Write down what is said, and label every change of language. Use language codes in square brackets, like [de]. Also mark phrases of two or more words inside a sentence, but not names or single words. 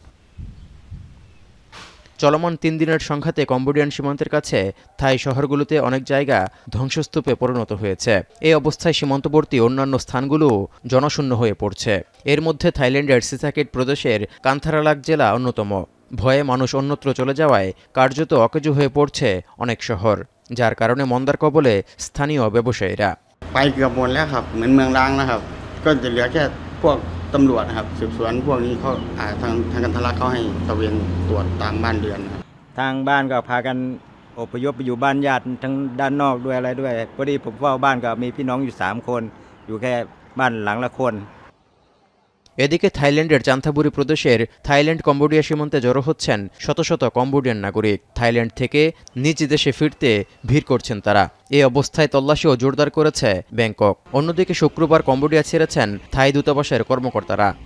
[bn] চলমান ৩ দিনের সংঘাতে কম্বোডিয়ান সীমান্তের কাছে থাই শহরগুলোতে অনেক জায়গা ধ্বংসস্তূপে পরিণত হয়েছে। এই অবস্থায় সীমান্তবর্তী অন্যান্য স্থানগুলো জনশূন্য হয়ে পড়ছে। এর মধ্যে থাইল্যান্ডের সিসাকেট প্রদেশের কান্থারালাক জেলা অন্যতম। ভয়ে মানুষ অন্যত্র চলে যাওয়ায় কার্যত অকেজো হয়ে পড়ছে অনেক শহর, যার কারণে মন্দার কবলে স্থানীয় ব্যবসায়ীরা। [th] ไปเกือบหมดแล้วครับเหมือนเมืองร้างนะครับก็จะเหลือแค่พวกตำรวจนะครับสืบสวนพวกนี้เขาทางกันทะลักเขาให้ตระเวนตรวจตามบ้านเรือนครับทางบ้านก็พากันอพยพไปอยู่บ้านญาติทั้งด้านนอกด้วยอะไรด้วยพอดีผมเฝ้าบ้านก็มีพี่น้องอยู่3คนอยู่แค่บ้านหลังละคน [bn] এদিকে থাইল্যান্ডের চান্থাবুরি প্রদেশের থাইল্যান্ড কম্বোডিয়া সীমান্তে জড়ো হচ্ছেন শত শত কম্বোডিয়ান নাগরিক। থাইল্যান্ড থেকে নিজ দেশে ফিরতে ভিড় করছেন তারা। এই অবস্থায় তল্লাশিও জোরদার করেছে ব্যাংকক। অন্যদিকে শুক্রবার কম্বোডিয়া ছেড়েছেন থাই দূতাবাসের কর্মকর্তারা।